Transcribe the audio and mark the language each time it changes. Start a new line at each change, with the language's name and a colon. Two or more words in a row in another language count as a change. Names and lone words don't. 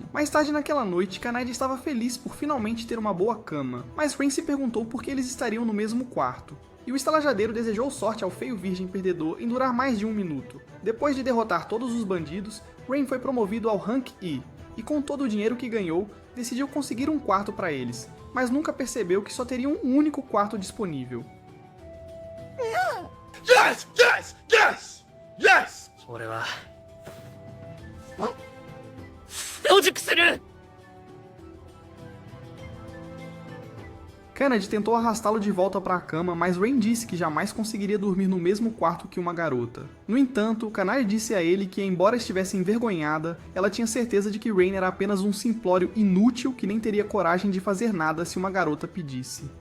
Portuguese: Mais tarde naquela noite, Kanade estava feliz por finalmente ter uma boa cama, mas Rain se perguntou por que eles estariam no mesmo quarto. E o estalajadeiro desejou sorte ao feio virgem perdedor em durar mais de 1 minuto. Depois de derrotar todos os bandidos, Rain foi promovido ao Rank E, e com todo o dinheiro que ganhou, decidiu conseguir um quarto para eles, mas nunca percebeu que só teria um único quarto disponível.
English: Yes! Yes! Yes! Yes!
Japanese: 俺は野宿する。
Portuguese: Kennedy tentou arrastá-lo de volta para a cama, mas Rain disse que jamais conseguiria dormir no mesmo quarto que uma garota. No entanto, Kanai disse a ele que, embora estivesse envergonhada, ela tinha certeza de que Rain era apenas um simplório inútil que nem teria coragem de fazer nada se uma garota pedisse.